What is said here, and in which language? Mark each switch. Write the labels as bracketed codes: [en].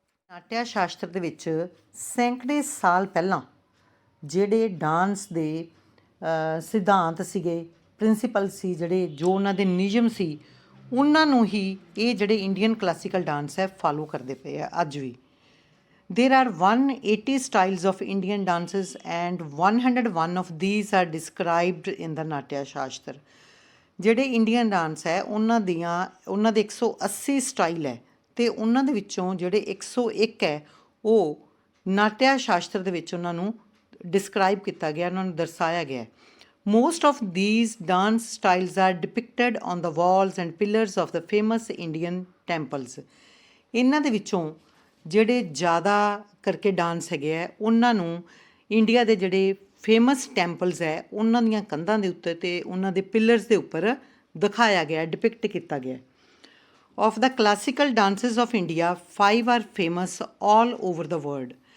[pa] ਨਾਟਿਆ ਸ਼ਾਸਤਰ ਦੇ ਵਿੱਚ ਸੈਂਕੜੇ ਸਾਲ ਪਹਿਲਾਂ ਜਿਹੜੇ ਡਾਂਸ ਦੇ ਸਿਧਾਂਤ ਸੀਗੇ, ਪ੍ਰਿੰਸੀਪਲ ਸੀ, ਜਿਹੜੇ ਜੋ ਉਹਨਾਂ ਦੇ ਨਿਯਮ ਸੀ, ਉਹਨਾਂ ਨੂੰ ਹੀ ਇਹ ਜਿਹੜੇ ਇੰਡੀਅਨ ਕਲਾਸੀਕਲ ਡਾਂਸ ਹੈ ਫਾਲੋ ਕਰਦੇ ਪਏ ਆ ਅੱਜ ਵੀ। [en] There are 180 styles of Indian dances and 101 of these are described in the Natya Shastra. [pa] ਜਿਹੜੇ ਇੰਡੀਅਨ ਡਾਂਸ ਹੈ ਉਹਨਾਂ ਦੇ 180 ਸਟਾਈਲ ਹੈ ਅਤੇ ਉਹਨਾਂ ਦੇ ਵਿੱਚੋਂ ਜਿਹੜੇ 101 ਹੈ ਉਹ ਨਾਟਿਆ ਸ਼ਾਸਤਰ ਦੇ ਵਿੱਚ ਉਹਨਾਂ ਨੂੰ ਡਿਸਕਰਾਈਬ ਕੀਤਾ ਗਿਆ, ਉਹਨਾਂ ਨੂੰ ਦਰਸਾਇਆ ਗਿਆ। [en] Most of these dance styles are depicted on the walls and pillars of the famous Indian temples. [pa] ਇਹਨਾਂ ਦੇ ਵਿੱਚੋਂ ਜਿਹੜੇ ਜ਼ਿਆਦਾ ਕਰਕੇ ਡਾਂਸ ਹੈਗੇ ਹੈ ਉਹਨਾਂ ਨੂੰ ਇੰਡੀਆ ਦੇ ਜਿਹੜੇ ਫੇਮਸ ਟੈਂਪਲਸ ਹੈ ਉਹਨਾਂ ਦੀਆਂ ਕੰਧਾਂ ਦੇ ਉੱਤੇ ਅਤੇ ਉਹਨਾਂ ਦੇ ਪਿਲਰਸ ਦੇ ਉੱਪਰ ਦਿਖਾਇਆ ਗਿਆ, ਡਿਪਿਕਟ ਕੀਤਾ ਗਿਆ। [en] Of the classical dances of India 5 are famous all over the world.